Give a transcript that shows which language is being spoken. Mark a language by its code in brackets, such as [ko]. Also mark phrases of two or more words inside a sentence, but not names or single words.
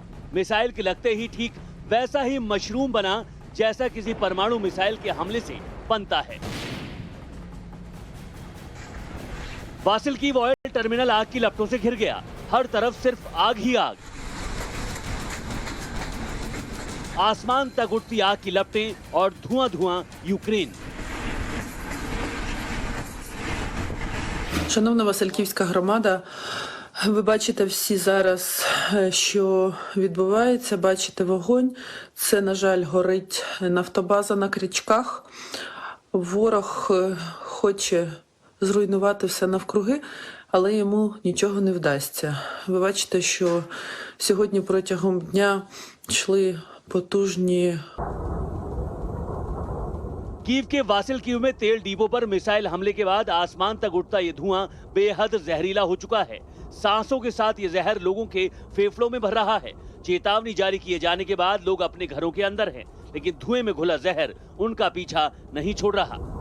[hi] मिसाइल के लगते ही ठीक वैसा ही मशरूम बना जैसा किसी परमाणु मिसाइल के हमले से बनता है। वासिलकीव ऑयल टर्मिनल आग की लपटों से घिर गया। हर तरफ सिर्फ आग ही आग। आसमान तक उठती आग की लपटें और धुआं-धुआं यूक्रेन। [uk] Шановна Васильківська громада, ви бачите всі зараз, що відбувається, бачите вогонь. Це, на жаль, горить нафтобаза на Крічках. Ворог хоче зруйнувати все навкруги, але йому нічого не вдасться. Ви бачите, що сьогодні протягом дня йшли потужні. [hi] कीव के वासिलकीव में तेल डिपो पर मिसाइल हमले के बाद आसमान तक उठता ये धुआं बेहद जहरीला हो चुका है। सांसों के साथ ये जहर लोगों के फेफड़ों में भर रहा है। चेतावनी जारी किए जाने के बाद लोग अपने घरों के अंदर हैं, लेकिन धुएं में घुला जहर उनका पीछा नहीं छोड़ रहा।